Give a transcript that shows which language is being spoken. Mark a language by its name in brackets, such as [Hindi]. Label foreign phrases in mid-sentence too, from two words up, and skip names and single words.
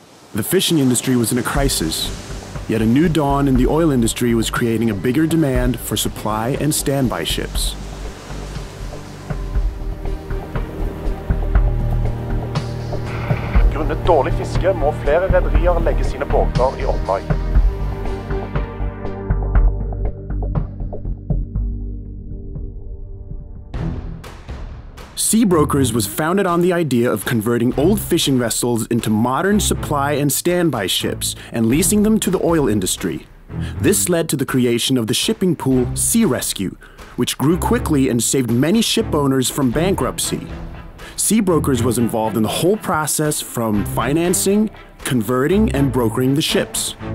[English] The fishing industry was in a crisis, yet a new dawn in the oil industry was creating a bigger demand for supply and standby ships. [Norwegian] Grunnet dårlig fiske må flere rederier legge sine båter I opplag. [English] Seabrokers was founded on the idea of converting old fishing vessels into modern supply and standby ships and leasing them to the oil industry. This led to the creation of the shipping pool Sea Rescue, which grew quickly and saved many ship owners from bankruptcy. Seabrokers was involved in the whole process from financing, converting, and brokering the ships.